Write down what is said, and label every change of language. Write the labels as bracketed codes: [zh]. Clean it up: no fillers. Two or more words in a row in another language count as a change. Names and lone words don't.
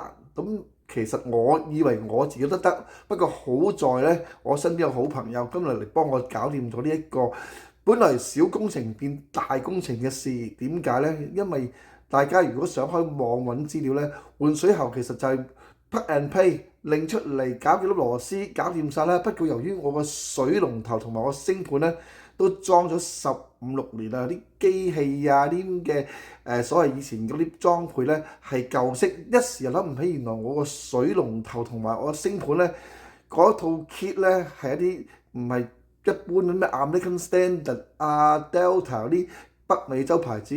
[yue] 咁其實我以為我自己都得，不過好在咧，我身邊有好朋友今日嚟幫我搞掂咗呢一個本來小工程變大工程嘅事。點解呢？因為大家如果想開網揾資料呢，換水喉其實就係 [en] plug and play， [yue] 拎出嚟搞幾粒螺絲搞掂晒啦。不過由於我個水龍頭同埋我星盤呢都裝咗15、16年啦，啲機器啊啲咁嘅所謂以前嗰啲裝配呢係舊式，一時又諗唔起原來我個水龍頭同埋我個星盤呢嗰套 kit 呢係一啲唔係一般嘅咩 American Standard 啊 Delta 嗰啲北美洲牌子。